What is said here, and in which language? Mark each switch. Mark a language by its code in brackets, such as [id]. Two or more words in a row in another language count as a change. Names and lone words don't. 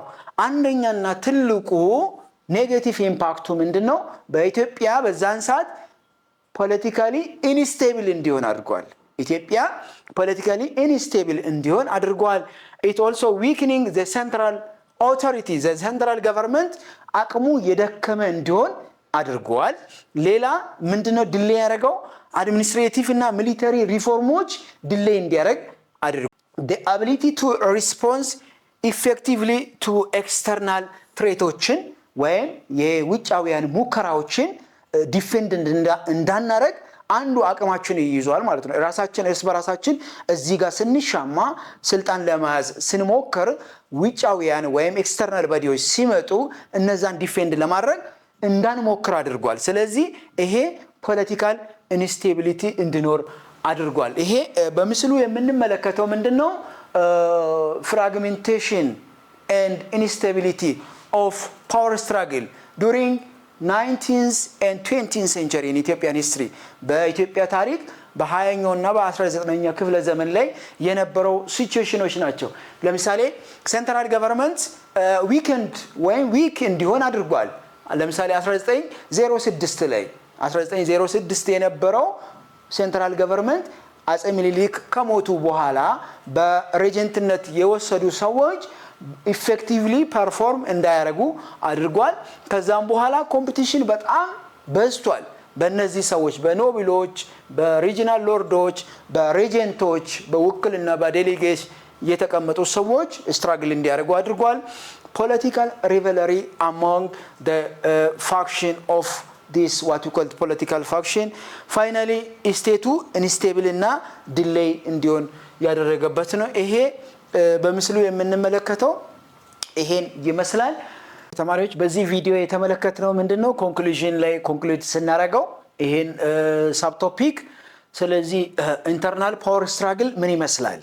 [am] አንደኛና ትልቁ [en] negative impact [am] ምንድነው? በኢትዮጵያ በዛን ሰዓት [en] politically unstable [am] እንዲሆን አድርጓል። ኢትዮጵያ [en] politically unstable [am] እንዲሆን አድርጓል። [en] it also weakening the central authority the central government [am] አቅሙ የደከመ እንዲሆን አድርጓል። ሌላ ምንድነው ዲሌይ ያደረገው? አድሚኒስትሬቲቭ እና ሚሊተሪ ሪፎርሞች ዲሌይ እንዲያደርግ አድርጓል። [en] the ability to respond effectively to external threats [am] ወይም የውጫውያን ሙከራዎችን ዲፌንድ እንዳናረግ አንዱ አቅማችን ይይዟል ማለት ነው። ራሳችን እርስ በራሳችን እዚህ ጋር ስንሻማ ስልጣን ለማያዝ ስንሞክር ውጫውያን ወይም [en] external bodies [am] ሲመጡ እነዛን ዲፌንድ ለማድረግ እንዳንሞክር አድርጓል። ስለዚህ ይሄ [en] political instability [am] እንዲኖር አድርጓል። ይሄ በምስሉ የምንመለከተው ምንድነው? [en] ፍራግሜንቴሽን and instability of power struggle during 19th and 20th century in Ethiopian history. [am] በኢትዮጵያ ታሪክ በ20ኛው እና በ19ኛው ክፍለ ዘመን ላይ የነበረው ሲቹዌሽኖች ናቸው። ለምሳሌ [en] central government weakened [am] ወይም ዊክ እንዲሆን አድርጓል። ለምሳሌ 1906 የነበረው [en] central government [am] አጼ ምኒልክ ከሞቱ በኋላ በሬጀንትነት የወሰዱ ሰዎች [en] effectively perform [am] እንዳያደርጉ አድርጓል። ከዛም በኋላ ኮምፒቲሽን በጣም በዝቷል። በእነዚህ ሰዎች በኖቢሎች፣ በሪጂናል ሎርዶች፣ በሬጀንቶች፣ በውክልና በዴሊጌት የተቀመጡ ሰዎች ስትራግል እንዲያደርጉ አድርጓል። [en] ፖለቲካል ሪቨለሪ among the faction of this what we call political faction finally [am] ስቴቱ ኢንስቴብል እና ዲሌይ እንዲሆን ያደረገበት ነው። ይሄ በምስሉ የምንመለከተው ይሄን ይመስላል። ተማሪዎች በዚህ ቪዲዮ የተመለከትነው ምንድነው? ኮንክሉዥን ላይ ኮንክሉድ ስናደርገው ይሄን [en] sub topic። [am] ስለዚህ [en] internal power struggle [am] ምን ይመስላል?